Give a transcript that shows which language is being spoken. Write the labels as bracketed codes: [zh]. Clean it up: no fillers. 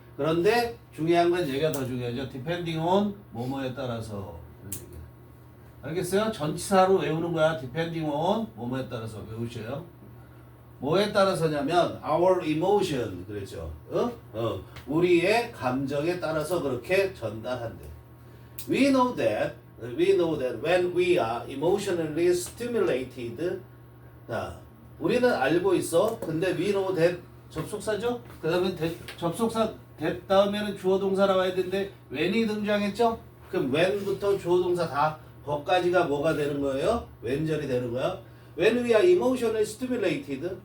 [ko] 그런데 중요한 건 얘가 더 중요하죠. [en] depending on [ko] 뭐뭐에 따라서. 알겠어요? 전치사로 외우는 거야. [en] depending on [ko] 뭐뭐에 따라서 외우셔요. 뭐에 따라서냐면 [en] our emotion [ko] 그랬죠. 우리의 감정에 따라서 그렇게 전달한대. [en] We know that when we are emotionally stimulated. [ko] 자, 우리는 알고 있어. 근데 [en] we know that [ko] 접속사죠. 그다음에 접속사 that 다음에는 주어 동사 나와야 되는데 when이 등장했죠. 그럼 when부터 주어 동사 다 거까지가 뭐가 되는 거예요? 왼절이 되는 거야. [en] When we are emotionally stimulated.